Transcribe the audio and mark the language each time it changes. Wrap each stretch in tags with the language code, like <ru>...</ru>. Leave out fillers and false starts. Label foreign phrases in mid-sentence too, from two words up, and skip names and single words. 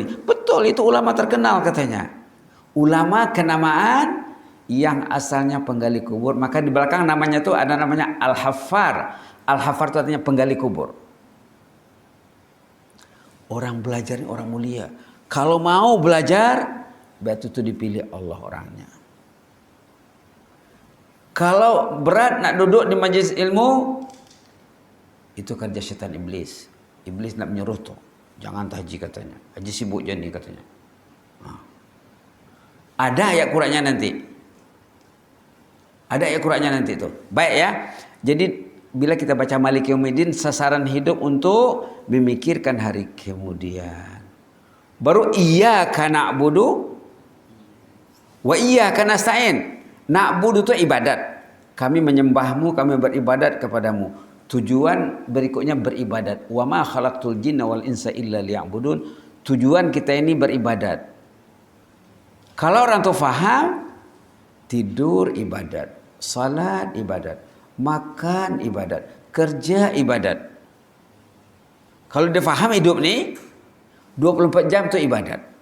<ms>Betul, itu ulama terkenal katanya. Ulama kenamaan yang asalnya penggali kubur. Maka di belakang namanya itu ada namanya Al-Haffar. Al-Haffar itu artinya penggali kubur. Orang belajar ini orang mulia. Kalau mau belajar, berarti itu dipilih Allah orangnya. Kalau berat nak duduk di majlis ilmu, itu kerja syaitan iblis. Iblis nak menyuruh tu, jangan tahji katanya. Haji sibuk je ni katanya. Ada ayat Qurannya nanti. Ada ayat Qurannya nanti tu. Baik ya. Jadi bila kita baca</ms> <ar>مالك يوم الدين,</ar> <ms>sasaran hidup untuk memikirkan hari kemudian.</ms> <ar>Baru إياك نعبد وإياك نستعين.</ar> <ms>Na'budu itu ibadat. Kami menyembahmu, kami beribadat kepadamu. Tujuan berikutnya beribadat.</ms> <ar>وما خلقت الجن والإنس إلا ليعبدون.</ar> <ms>Tujuan kita ini beribadat. Kalau orang tu faham, tidur ibadat, salat ibadat, makan ibadat, kerja ibadat. Kalau dia faham hidup ni 24 jam tu ibadat.</ms>